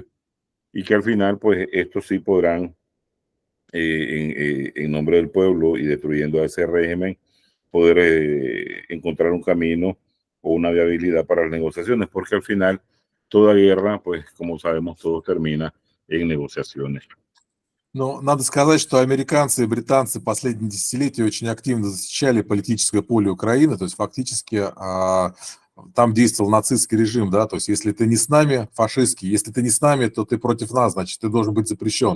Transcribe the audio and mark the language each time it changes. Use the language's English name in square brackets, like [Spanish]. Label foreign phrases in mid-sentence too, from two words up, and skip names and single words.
[Spanish] Y que al final, pues, estos sí podrán, en nombre del pueblo y destruyendo a ese régimen, poder encontrar un camino o una viabilidad para las negociaciones, porque al final toda guerra, pues como sabemos todos, termina en negociaciones. [Russian] Но надо сказать, что американцы и британцы последние десятилетия очень активно защищали политическое поле Украины, то есть фактически там действовал нацистский режим, да, то есть если ты не с нами, фашистский, если ты не с нами, то ты против нас, значит, ты должен быть запрещен.